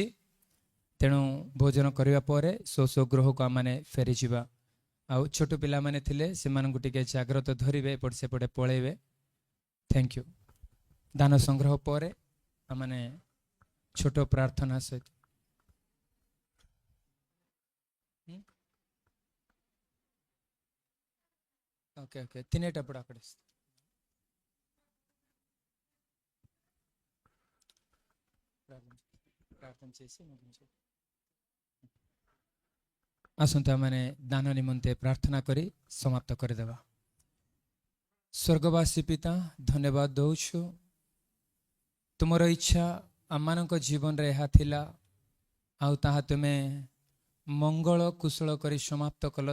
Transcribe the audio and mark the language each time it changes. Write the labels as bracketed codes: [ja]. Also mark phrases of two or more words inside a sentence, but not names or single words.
[or] ତେଣୁ ଭୋଜନ କରିବା ପରେ ସ୍ୱ ଗୃହକୁ ଆମମାନେ ଫେରିଯିବା। ଆଉ ଛୋଟ ପିଲାମାନେ ଥିଲେ ସେମାନଙ୍କୁ ଟିକେ ଜାଗ୍ରତ ଧରିବେ, ଏପଟେ ସେପଟେ ପଳେଇବେ। [en] thank you. [or] ଦାନ ସଂଗ୍ରହ ପରେ ଆମମାନେ ଛୋଟ ପ୍ରାର୍ଥନା ସହିତ [te] ఓకే ఓకే తినేటప్పుడు అక్కడ ప్రార్థన చేసి [or] ଆସନ୍ତୁ ଆମେ ଦାନ ନିମନ୍ତେ ପ୍ରାର୍ଥନା କରି ସମାପ୍ତ କରିଦେବା। ସ୍ୱର୍ଗବାସୀ ପିତା, ଧନ୍ୟବାଦ ଦେଉଛୁ। ତୁମର ଇଚ୍ଛା ଆମମାନଙ୍କ ଜୀବନରେ ଏହା ଥିଲା ଆଉ ତାହା ତୁମେ ମଙ୍ଗଳ କୁଶଳ କରି ସମାପ୍ତ କଲ।